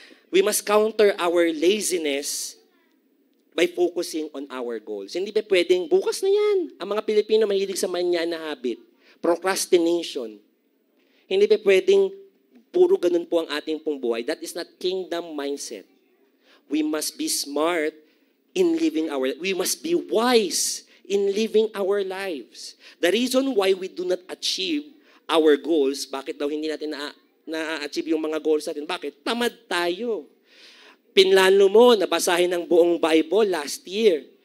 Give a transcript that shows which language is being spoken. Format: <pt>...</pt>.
<en>We must counter our laziness by focusing on our goals.</en> <tl>Hindi ba pwedeng, bukas na yan. Ang mga Pilipino mahilig sa manyan na habit. Procrastination. Hindi ba pwedeng puro ganun po ang ating pong buhay.</tl> <en>That is not kingdom mindset. We must be smart in living we must be wise in living our lives. The reason why we do not achieve our goals,</en> <tl>bakit daw hindi natin na-achieve yung mga goals natin? Bakit? Tamad tayo. Pinlano mo, nabasahin ang buong Bible</tl> <en>last year.</en>